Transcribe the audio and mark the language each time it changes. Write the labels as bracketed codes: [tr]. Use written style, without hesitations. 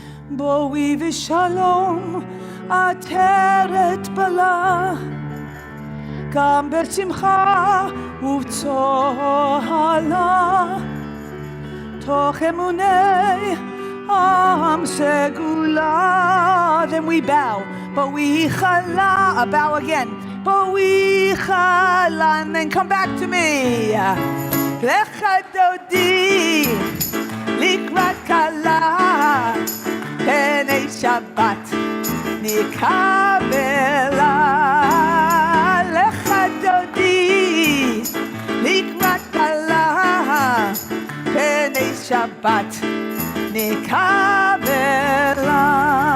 [he] Boi v'shalom ateret bala, גם בשמחה ובצהלה, תוך אמוני עם סגולה. [en] Then we bow. Boi chala, a bow again. [he] Boi chala, [en] and then come back to me. [he] לך דודי לקראת קלה, פני שבת נקבלה. לך דודי לקראת קלה, פני שבת נקבלה.